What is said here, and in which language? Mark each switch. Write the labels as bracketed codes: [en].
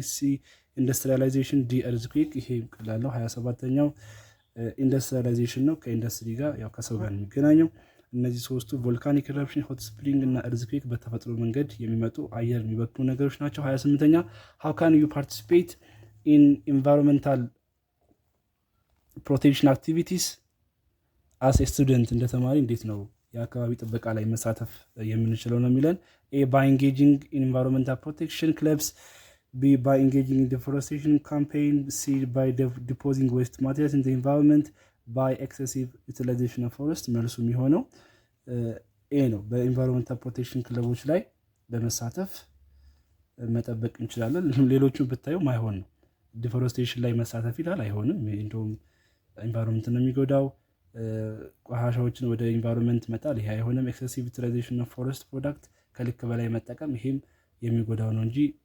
[en] C, industrialization. D, earthquake። [am] ይሄ ቀላለው 27ኛው ኢንዱስትሪላይዜሽን ነው። ከኢንዱስትሪ ጋር ያው ከሰው ጋር የሚገናኘው እነዚህ ሶስቱ ቮልካኒክ ኢረፕሽን፣ ሆት ስፕሪንግ እና እርዝኩዌክ በተፈጥሮ መንገድ የሚመጡ አየር የሚበክሉ ነገሮች ናቸው። 28ኛ [en] how can you participate in environmental protection activities as a student [am] እንደ ተማሪ እንዴት ነው የአካባቢ ጥበቃ ላይ መሳተፍ የምንችለው ነው የሚለን። [en] A, by engaging in environmental protection clubs. B, by engaging in deforestation campaign. C, by depositing waste materials in the environment. by excessive utilization of forest [am] መልሱ የሚሆነው ኤ ነው። በኢንቫይሮንመንታል ፕሮቴክሽን ክለቦች ላይ በመሳተፍ መጠበቅ እንችላለን። ሌሎቹን ብታየው ማይሆን ነው። ዲፎረስቴሽን ላይ መሳተፍ ይላል አይሆንም። እንደውም ኢንቫይሮንመንት ነው የሚጎዳው። ቆሻሻዎችን ወደ ኢንቫይሮንመንት መጣል ይሄ አይሆንም። ኤክሰሲቭ ዩቲላይዜሽን ኦፍ ፎረስት ፕሮዳክት ከልክ በላይ መጠቀም ይሄም የሚጎዳው ነው እንጂ